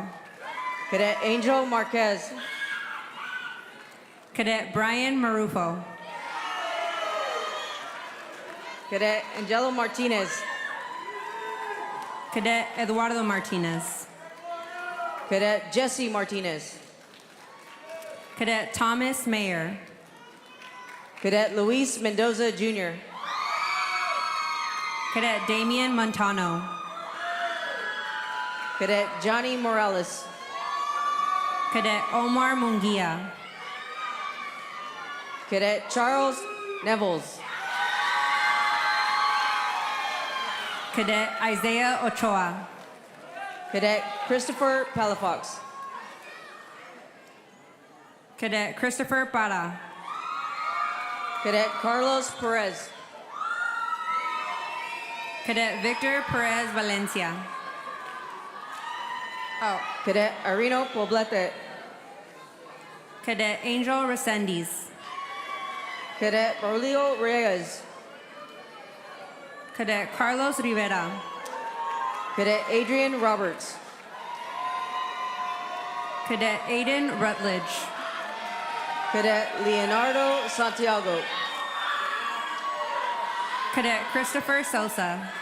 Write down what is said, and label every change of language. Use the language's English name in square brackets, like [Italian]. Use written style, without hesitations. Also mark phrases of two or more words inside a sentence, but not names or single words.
[English] Cadet Angel Marquez. Cadet Brian Marufo. Cadet Angelo Martinez. Cadet Eduardo Martinez. Cadet Jesse Martinez. Cadet Thomas Mayer. Cadet Luis Mendoza Jr. Cadet Damian Montano. Cadet Johnny Morales. Cadet Omar Munguia. Cadet Charles Nevels. Cadet Isaiah Ochoa. Cadet Christopher Palafox. Cadet Christopher Para. Cadet Carlos Perez. Cadet Victor Perez Valencia. Cadet Arino Poblete. Cadet Angel Resendiz. Cadet Braulio Reyes. Cadet Carlos Rivera. Cadet Adrian Roberts. Cadet Aiden Rutledge. Cadet Leonardo Santiago. Cadet Christopher Sosa.